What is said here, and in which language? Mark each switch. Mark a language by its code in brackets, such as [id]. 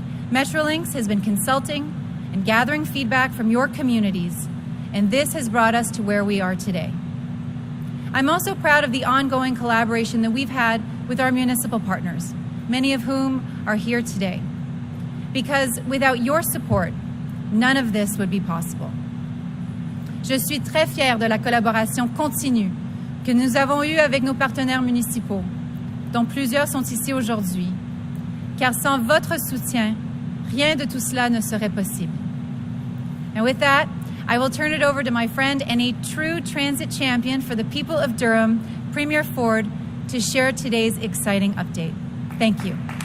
[en] Metrolinx has been consulting and gathering feedback from your communities, and this has brought us to where we are today. I'm also proud of the ongoing collaboration that we've had with our municipal partners, many of whom are here today. Because without your support, none of this would be possible. [fr] Je suis très fière de la collaboration continue que nous avons eue avec nos partenaires municipaux, dont plusieurs sont ici aujourd'hui, car sans votre soutien, rien de tout cela ne serait possible. [en] And with that, I will turn it over to my friend and a true transit champion for the people of Durham, Premier Ford, to share today's exciting update. Thank you.